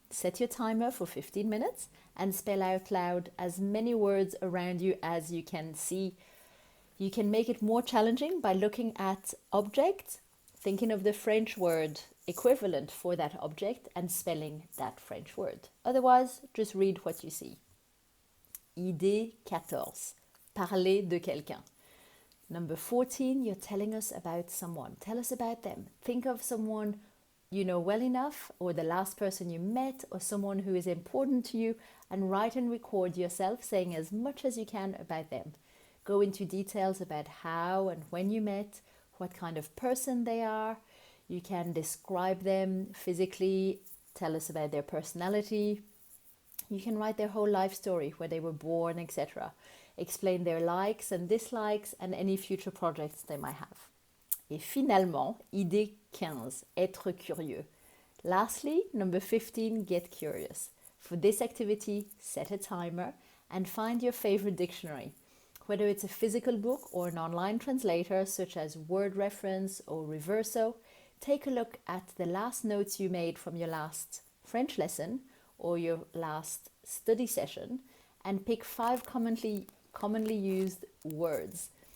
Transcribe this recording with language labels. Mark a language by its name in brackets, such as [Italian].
[English] Set your timer for 15 minutes and spell out loud as many words around you as you can see. You can make it more challenging by looking at objects, thinking of the French word equivalent for that object and spelling that French word. Otherwise, just read what you see. [French] Idée 14, parler de quelqu'un. [English] Number 14, you're telling us about someone. Tell us about them. Think of someone you know well enough, or the last person you met, or someone who is important to you, and write and record yourself saying as much as you can about them. Go into details about how and when you met, what kind of person they are. You can describe them physically, tell us about their personality. You can write their whole life story, where they were born, etc. Explain their likes and dislikes and any future projects they might have. [French] Et finalement, idée 15, être curieux. [English] Lastly, number 15, get curious. For this activity, set a timer and find your favorite dictionary. Whether it's a physical book or an online translator such as Word Reference or Reverso, take a look at the last notes you made from your last French lesson or your last study session and pick 5 commonly used words.